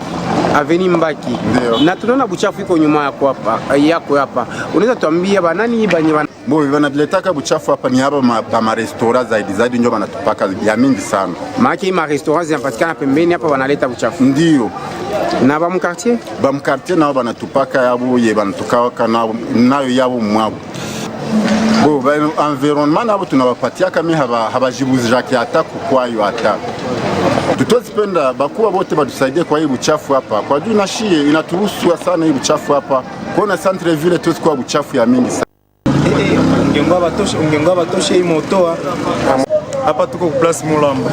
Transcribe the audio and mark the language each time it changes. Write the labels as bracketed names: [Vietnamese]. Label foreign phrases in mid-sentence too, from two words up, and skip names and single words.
[Swahili] Avenue Mbaki. Ndio. Na tunaona buchafu iko nyuma yako hapa. Unaweza tuambia banani banye wanatuletaka buchafu hapa ni hapa ma restaurant zaidi ndio wanatupaka ya mingi sana. Maana ma restaurant zinapatikana pembeni hapa wanaleta buchafu. Ndio. Na ba mkartier? Ba mkartier nao wanatupaka yabo ye banatuka nayo yabo mwabo. Bo environnement nabo tunawapatia kama habajibuzi jaki hata kwayo hata. Tutozipenda bakuwa bote badusaidie kwa hii buchafu hapa. Kwa juu nashie inatuhusu sana hii buchafu hapa. Kuona [French] centre ville [Swahili] tu kwa buchafu ya mingi sana. Ungengoa batoshe hii motoa hapa tuko ku place Mulamba.